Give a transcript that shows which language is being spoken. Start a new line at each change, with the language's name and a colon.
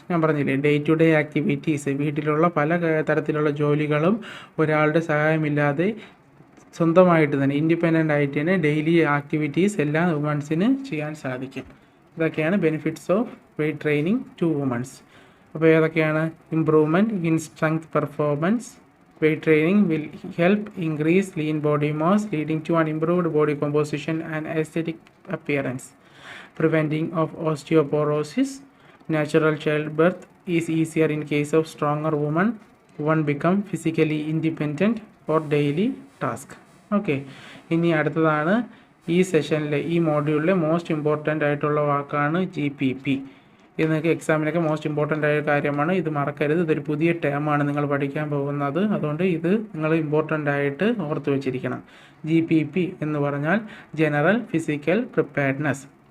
Malayalam: ഞാൻ പറഞ്ഞില്ലേ, day to day activities, വീട്ടിലുള്ള പല തരത്തിലുള്ള ജോലികളും ഒരാളുടെ സഹായമില്ലാതെ സ്വന്തമായിട്ട് തന്നെ ഇൻഡിപെൻഡൻ്റ് ആയിട്ട് തന്നെ ഡെയിലി ആക്ടിവിറ്റീസ് എല്ലാം വുമൺസിന് ചെയ്യാൻ സാധിക്കും. ഇതൊക്കെയാണ്
English: Benefits of weight training to womens.
Malayalam: അപ്പോൾ ഏതൊക്കെയാണ്?
English: Improvement in strength performance, weight training will help increase lean body mass, leading to an improved body composition and aesthetic appearance. Preventing of osteoporosis, natural childbirth is easier in case of stronger woman. One become physically independent for daily task.
Malayalam: Okay, ഇനി അടുത്തതാണ് ഈ സെഷനിലെ ഈ മോഡ്യൂളിലെ most important ആയിട്ടുള്ള വാക്കാണ് GPP. ഇത് നിങ്ങൾക്ക് എക്സാമിനൊക്കെ most important ആയ കാര്യമാണ്. ഇത് മറക്കരുത്. ഇതൊരു പുതിയ ടേമാണ് നിങ്ങൾ പഠിക്കാൻ പോകുന്നത്. അതുകൊണ്ട് ഇത് നിങ്ങൾ ഇമ്പോർട്ടൻ്റ് ആയിട്ട് ഓർത്ത് വെച്ചിരിക്കണം. GPP എന്ന് പറഞ്ഞാൽ ജനറൽ ഫിസിക്കൽ പ്രിപ്പയർഡ്നെസ്.